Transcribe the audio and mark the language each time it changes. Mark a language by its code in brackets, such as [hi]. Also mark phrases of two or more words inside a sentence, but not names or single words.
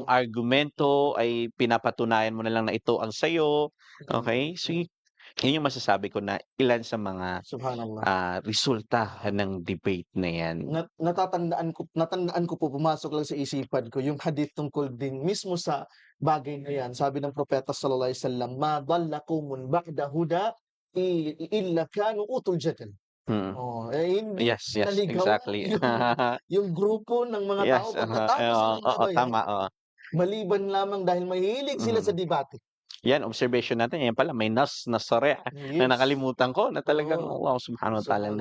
[tl] mong argumento ay pinapatunayan mo na lang na ito ang sa'yo, Mm, okey? So mm. yun yung masasabi ko na ilan sa mga, Subhanallah. resulta ng debate na yan. Natandaan ko po, pumasok lang sa isipan ko yung hadith tungkol din mismo sa bagay na yan. Sabi ng propeta [ar] صلى الله عليه وسلم, "ما ضل قوم بعد هدى إلا كانوا أوتوا الجدل." Mm. [tl] Oh, eh, hindi [en] Yes, yes, [tl] naligaw exactly. yung grupo ng mga tao Yes, pagkatapos oo, ng mga oo, bayan, tama, oo. maliban lamang dahil mahilig sila sa Mm. debate. Yan observation natin, yan pala may nas na sarih na Yes, nakalimutan ko na talagang oo, Allah [ar] سبحانه وتعالى [tl] ang